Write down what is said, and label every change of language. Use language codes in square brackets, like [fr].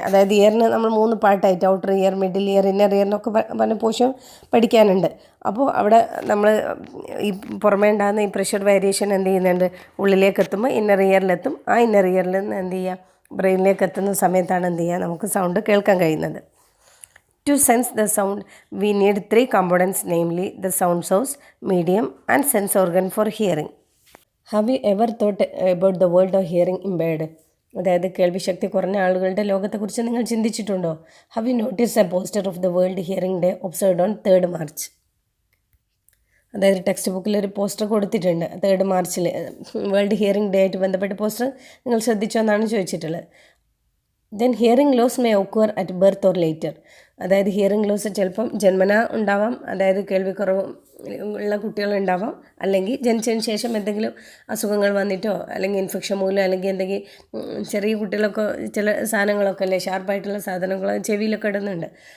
[ml] അതായത് ഇയറിന് നമ്മൾ 3 പാർട്ടായിട്ട് outer year, middle year, inner ഇയറിനൊക്കെ പറഞ്ഞ പോർഷൻ പഠിക്കാനുണ്ട്. അപ്പോൾ അവിടെ നമ്മൾ ഈ പുറമേ ഉണ്ടാകുന്ന ഈ പ്രഷർ വേരിയേഷൻ എന്ത് ചെയ്യുന്നുണ്ട്, ഉള്ളിലേക്ക് എത്തുമ്പോൾ ഇന്നർ ഇയറിലെത്തും. ആ ഇന്നർ ഇയറിൽ നിന്ന് എന്ത് ചെയ്യുക, ബ്രെയിനിലേക്ക് എത്തുന്ന സമയത്താണ് എന്ത് ചെയ്യുക, നമുക്ക് സൗണ്ട് കേൾക്കാൻ കഴിയുന്നത്. [en] To sense the sound, we need 3 components, namely the sound source, medium and sense organ for hearing. Have you ever thought about the world of hearing impaired? [ml] അതായത് കേൾവിശക്തി കുറഞ്ഞ ആളുകളുടെ ലോകത്തെക്കുറിച്ച് നിങ്ങൾ ചിന്തിച്ചിട്ടുണ്ടോ? [en] Have you noticed a poster of the World Hearing Day observed on 3rd March? [ml] അതായത് text ബുക്കിൽ ഒരു poster കൊടുത്തിട്ടുണ്ട് 3rd മാർച്ചിൽ വേൾഡ് ഹിയറിംഗ് ഡേ ആയിട്ട് ബന്ധപ്പെട്ട പോസ്റ്റർ നിങ്ങൾ ശ്രദ്ധിച്ചോ എന്നാണ് ചോദിച്ചിട്ടുള്ളത്. [en] Then hearing loss may occur at birth or later. [ml] അതായത് ഹിയറിംഗ് ലോസ് ചിലപ്പം ജന്മനാ ഉണ്ടാവാം, അതായത് കേൾവിക്കുറവ് ഉള്ള കുട്ടികളുണ്ടാവാം, അല്ലെങ്കിൽ ജനിച്ചതിന് ശേഷം എന്തെങ്കിലും അസുഖങ്ങൾ വന്നിട്ടോ അല്ലെങ്കിൽ ഇൻഫെക്ഷൻ മൂലം, അല്ലെങ്കിൽ എന്തെങ്കിലും ചെറിയ കുട്ടികളൊക്കെ ചില സാധനങ്ങളൊക്കെ അല്ലേ ഷാർപ്പായിട്ടുള്ള സാധനങ്ങൾ ചെവിയിലൊക്കെ ഇടുന്നുണ്ട്.